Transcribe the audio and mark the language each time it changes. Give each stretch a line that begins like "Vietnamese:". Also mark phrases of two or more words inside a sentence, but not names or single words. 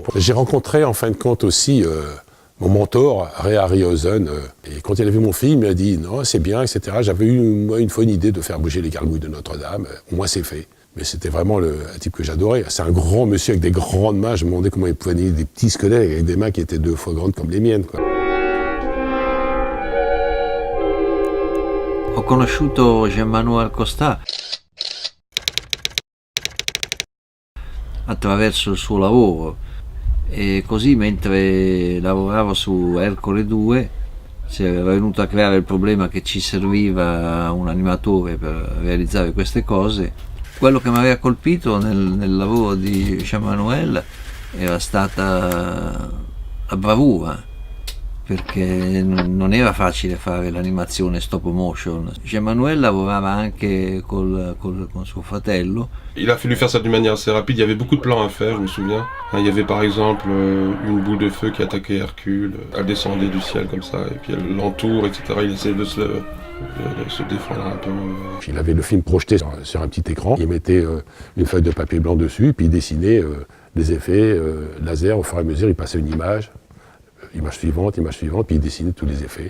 French: J'ai rencontré en fin de compte aussi mon mentor, Ray Harryhausen, et quand il a vu mon film, il a dit « Non, c'est bien, etc. » J'avais eu une fois une idée de faire bouger les gargouilles de Notre-Dame, au moins c'est fait. Mais c'était vraiment un type que j'adorais. C'est un grand monsieur avec des grandes mains, je me demandais comment il pouvait nier des petits squelettes avec des mains qui étaient 2 fois grandes comme les miennes, quoi.
Italian: Ho conosciuto Jean-Manuel Costa attraverso il suo lavoro e così mentre lavoravo su Ercole 2 si era venuto a creare il problema che ci serviva un animatore per realizzare queste cose. Quello che mi aveva colpito nel lavoro di Jean-Manuel era stata la bravura, perché non era facile fare l'animazione
English: stop motion.
Italian: Jean-Manuel lavorava anche con suo fratello.
French: Il a fallu faire ça d'une manière assez rapide, il y avait beaucoup de plans à faire, je me souviens. Il y avait par exemple une boule de feu qui attaquait Hercule, elle descendait du ciel comme ça, et puis elle l'entoure, etc. Il essayait de se défendre un peu. Il avait le film projeté sur un petit écran, il mettait une feuille de papier blanc dessus, puis il dessinait des effets laser, au fur et à mesure il passait une image suivante, puis il dessinait tous les effets.